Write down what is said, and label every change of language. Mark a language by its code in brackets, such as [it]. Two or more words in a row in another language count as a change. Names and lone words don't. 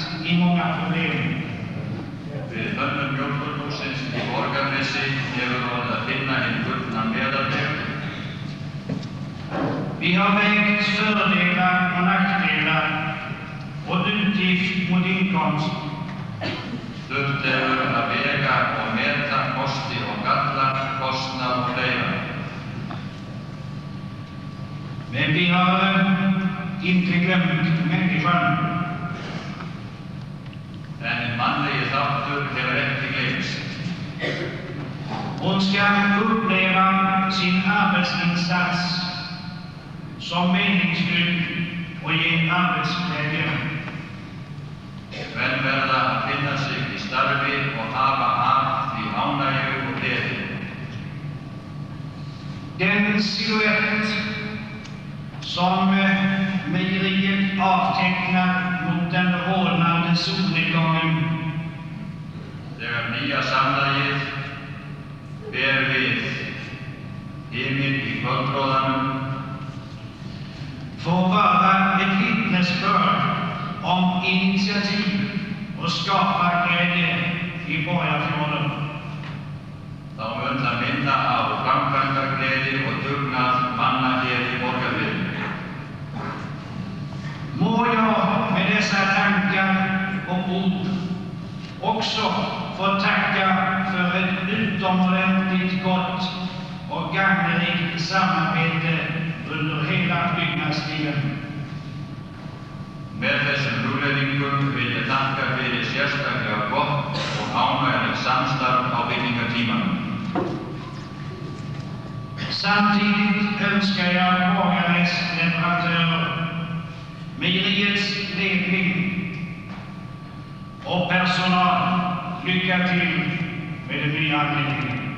[sv] i många problem. [is] Við hönnun mjólkurhússins í Borgarnesi hefur orðið að finna hinn gullna meðalveg. [sv] Vi har vägt fördelar och nackdelar och utgift mot inkomst. [is] Þurft hefur að vega og meta kosti og galla, kostnað og fleira. [sv] Men vi har inte glömt människan. [is] En mannlegi þáttur hefur ekki gleymst. [sv] Hon ska uppleva sin arbetsinsats som meningsfylld och ge arbetsglädje. [is] Menn verða að finna sig í starfi og hafa af því ánægju og gleði. [sv] Den silhuett som mejeriet avtecknar mot den rodnande solnedgången [is] Þegar nýja samlagið ber við himinn í kvöldróðanum [sv] får vara ett vittnesbörd om initiativ och skaparglädje i Borgafjorden. [is] þá mun það minna á framkvæmdagleði og dugnað manna hér í Borgarfirði. [sv] Må jag med dessa tankar och ord också få tacka för ett utomordentligt gott och gagnerikt samarbete under hela byggnadstiden. [is] Með þessum hugleiðingum vil ég þakka fyrir sérstaklega gott og ánægjulegt samstarf á byggingartímanum. [sv] Samtidigt önskar jag Borgarnes leverantörer, mejeriets ledning och personal lycka till med den nya anläggningen.